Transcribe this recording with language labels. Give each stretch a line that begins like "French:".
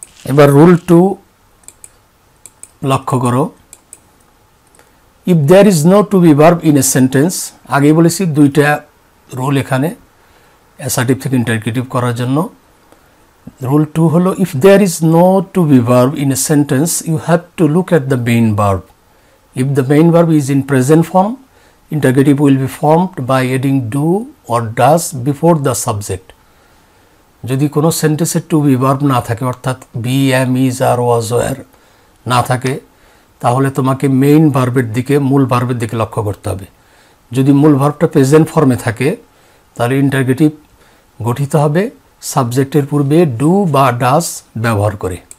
Bangla: এবার রুল 2 লক্ষ্য করো,
English: If there is no to be verb in a sentence.
Bangla: আগেই বলেছি দুইটা রুল এখানে অ্যাসার্টিভ থেকে ইন্টারগেটিভ করার জন্য।
English: Rule 2 হলো, if there is no to be verb in a sentence you have to look at the main verb. If the main verb is in present form, interrogative will be formed by adding do or does before the subject.
Bangla: যদি কোনো সেন্টেন্সে two be verb না থাকে, অর্থাৎ B, M, is, আর, was, war না থাকে, তাহলে তোমাকে মেইন ভার্বের দিকে, মূল ভার্বের দিকে লক্ষ্য করতে হবে। যদি মূল ভার্বটা প্রেজেন্ট ফর্মে থাকে তাহলে ইন্টারগেটিভ গঠিত হবে সাবজেক্টের পূর্বে ডু বা ডাজ ব্যবহার করে।